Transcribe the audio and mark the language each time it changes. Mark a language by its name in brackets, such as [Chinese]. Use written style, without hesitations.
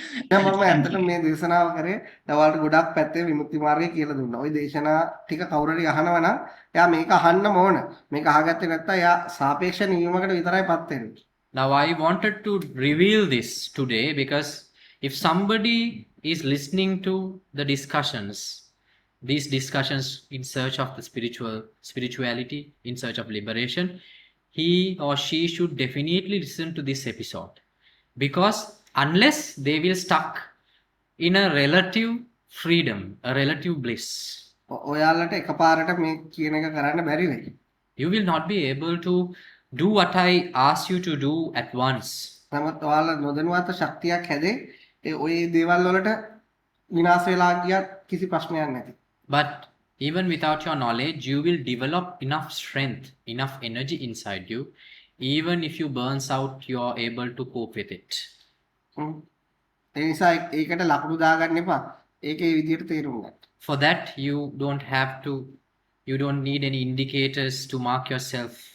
[Sinhala] දැන් මම ඇත්තටම මේ දේශනාව කරේ ඔයාලට ගොඩක් පැත්තේ විමුක්ති මාර්ගය කියලා දුන්නා. ওই දේශනා ටික කවුරු හරි අහනවා නම් එයා මේක අහන්නම ඕන. මේක අහගත්තේ නැත්නම් එයා සාපේක්ෂ නිවීමකට විතරයි පත් වෙන්නේ. [English] Now I wanted to reveal this today because if somebody is listening to the discussions, these discussions in search of the spirituality, in search of liberation, he or she should definitely listen to this episode. Because unless they will stuck in a relative freedom, a relative bliss, [Sinhala] ඔයාලට එකපාරට මේ කියන එක කරන්න බැරි වෙයි. [English] you will not be able to do what I ask you to do at once. [Sinhala] නමුත් ඔයාලා නොදැනුවත් ශක්තියක් හැදේ. ඒ ওই දේවල් වලට විනාශ වෙලා ගියත් කිසි ප්‍රශ්නයක් නැති. [English] But even without your knowledge, you will develop enough strength, enough energy inside you. Even if you burns out, you are able to cope with it. [Sinhala] ඒ නිසා ඒකට ලකුණු දාගන්න එපා. ඒකේ විදියට තේරුම් ගන්න. [English] For that, you don't need any indicators to mark yourself.